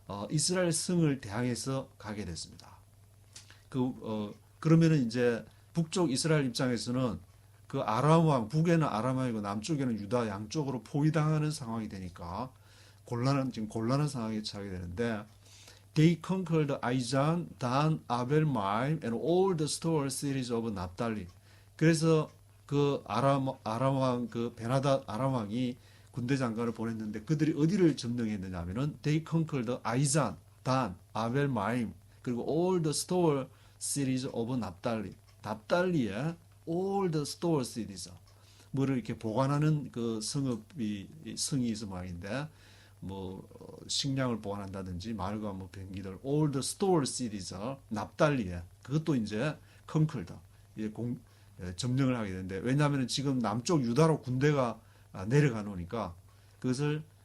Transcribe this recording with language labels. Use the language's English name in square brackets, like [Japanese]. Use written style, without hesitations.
[Korean] 이스라엘 성을 대항해서 가게 됐습니다. 그러면은 이제 북쪽 이스라엘 입장에서는 그 아람 왕, 북에는 아람 왕이고 남쪽에는 유다 양쪽으로 포위당하는 상황이 되니까 곤란한 상황에 처하게 되는데 [English] They conquered Ijon, Dan, Abel-Maim, and all the store cities of Naphtali. [Korean] 그래서 그 아람 왕, 그 벤하닷 아람 왕이 군대 장관을 보냈는데 그들이 어디를 점령했느냐면은 [English] They conquered Ijon, Dan, Abel-Maim, [Korean] 그리고 [English] all the store cities of Naphtali. [Korean] 납달리의 [English] all the store cities. [Korean] 뭐를 이렇게 보관하는 그 성이 있어 말인데. 식량을 보관한다든지 말과 병기들 [English] all the store cities [Korean] 납달리에 그것도 이제 conquered 점령을 하게 되는데 왜냐하면 지금 남쪽 유다로 군대가 내려가 놓으니까 그것을